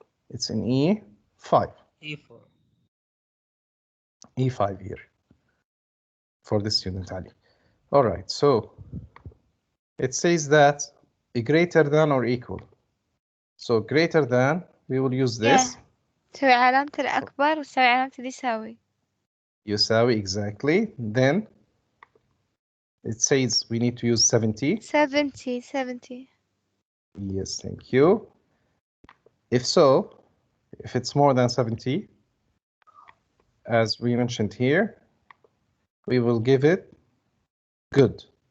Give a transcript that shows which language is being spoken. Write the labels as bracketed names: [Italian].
[English] It's in E5. E4. E5 here for this student, Ali. All right, so it says that greater than or equal. So greater than, we will use this. [Arabic] تسوي علامة الأكبر وتسوي علامة اليساوي. يساوي [English] exactly. Then it says we need to use 70. 70. Yes, thank you. If so, if it's more than 70, as we mentioned here, we will give it good.